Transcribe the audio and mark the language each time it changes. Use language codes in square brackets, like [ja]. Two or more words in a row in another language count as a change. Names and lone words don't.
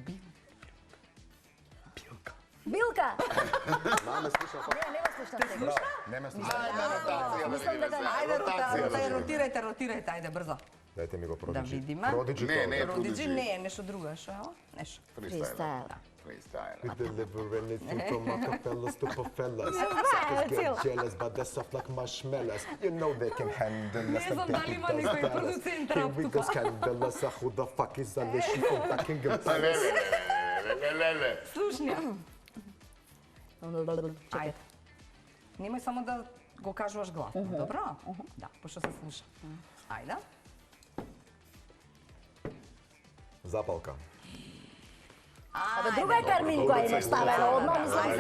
[mk] Билка! Да, ме слушам. Не ме слушам сега. Не ме слушам. Мислам дека Ајде, Ротација. ротирајте, ајде брзо. Дайте ми го Да продиджи. видиме. Продиджи Не, тоа, не. да. Продиджи Продиджи. не е нешто друго, што е ова? Нешто. Фристайл. фристайл. freestyle. [en] We deliver anything from Rockefellas to Pafellas. Suckers get jealous, but they're soft like marshmallows. You know they can handle us. [mk] Не знам дали има некој продуцент [en] Here we go, [mk] рап тука. [en] scandalous. Who the fuck is Alicia from Buckingham Palace? [mk] Леле. Слушни. Ајде. Немој само да го кажуваш гласно, добро? Да, пошто се слуша. Ајде. Запалка. Абе, друга е термин која не ставена, одно мислам се.